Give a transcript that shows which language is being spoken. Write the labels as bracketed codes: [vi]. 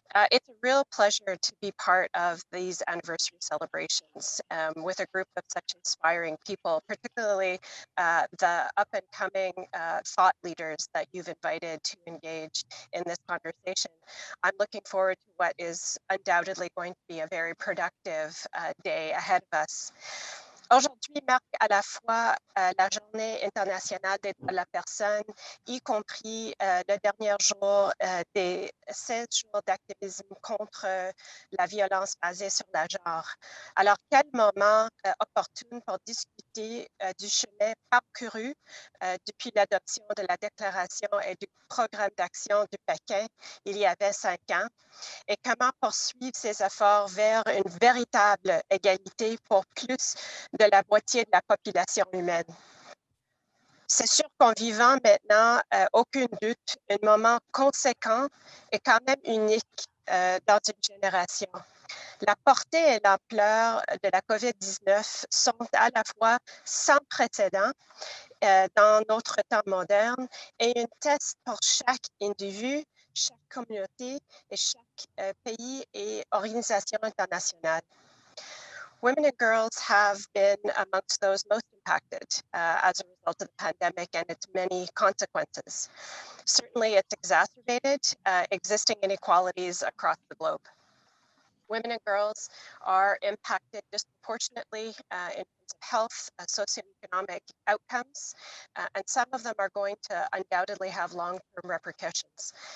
[en] It's a real pleasure to be part of these anniversary celebrations with a group of such inspiring people, particularly the up-and-coming thought leaders that you've invited to engage in this conversation. I'm looking forward to what is undoubtedly going to be a very productive day ahead of us. [fr] Aujourd'hui marque à la fois la Journée internationale des droits de la personne, y compris le dernier jour des 16 jours d'activisme contre la violence basée sur le genre. Alors, quel moment opportun pour discuter du chemin parcouru depuis l'adoption de la déclaration et du programme d'action du Pékin il y avait 5 ans, et comment poursuivre ces efforts vers une véritable égalité pour plus de la moitié de la population humaine. C'est sûr qu'en vivant maintenant, aucun doute, un moment conséquent et quand même unique dans une génération. La portée et l'ampleur de la COVID-19 sont à la fois sans précédent dans notre temps moderne et un test pour chaque individu, chaque communauté et chaque pays et organisation internationale. [en] Women and girls have been amongst those most impacted as a result of the pandemic and its many consequences. Certainly, it's exacerbated existing inequalities across the globe. Women and girls are impacted disproportionately in terms of health, socioeconomic outcomes, and some of them are going to undoubtedly have long-term repercussions.